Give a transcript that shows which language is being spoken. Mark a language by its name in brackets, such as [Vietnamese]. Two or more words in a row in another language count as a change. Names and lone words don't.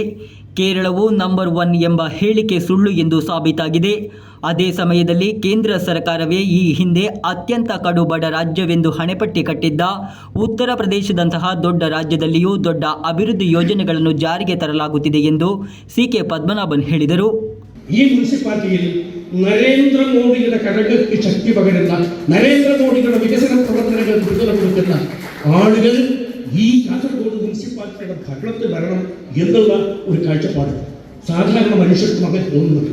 [Kannada] ಕೇರಳವು ನಂಬರ್ 1 ಎಂಬ ಹೇಳಿಕೆ ಸುಳ್ಳು ಎಂದು ಸಾಬೀತಾಗಿದೆ. ಅದೇ ಸಮಯದಲ್ಲಿ ಕೇಂದ್ರ ಸರ್ಕಾರವೇ ಈ ಹಿಂದೆ ಅತ್ಯಂತ ಕಡುಬಡ ರಾಜ್ಯವೆಂದು ಹಣೆಪಟ್ಟಿ ಕಟ್ಟಿದ್ದ ಉತ್ತರ ಪ್ರದೇಶದಂತಹ ದೊಡ್ಡ ರಾಜ್ಯದಲ್ಲಿಯೂ ದೊಡ್ಡ ಅಭಿವೃದ್ಧಿ ಯೋಜನೆಗಳನ್ನು ಜಾರಿಗೆ ತರಲಾಗುತ್ತಿದೆ ಎಂದು ಸಿ.ಕೆ. പത്മനാഭൻ ಹೇಳಿದರು. [Malayalam] ഈ മുനിസിപ്പാലിറ്റിയിൽ നരേന്ദ്രമോദിയുടെ കരകൾക്ക് ശക്തി പകരുന്ന, നരേന്ദ്രമോദിയുടെ വികസന പ്രവർത്തനങ്ങൾക്ക് പിന്തുണ കൊടുക്കുന്ന ആളുകൾ ഈ കാസർഗോഡ് മുനിസിപ്പാലിറ്റിയുടെ ഭരണത്തിൽ വരണം എന്നുള്ള ഒരു കാഴ്ചപ്പാട് സാധാരണ മനുഷ്യർക്ക് മകൻ തോന്നുന്നുണ്ട്.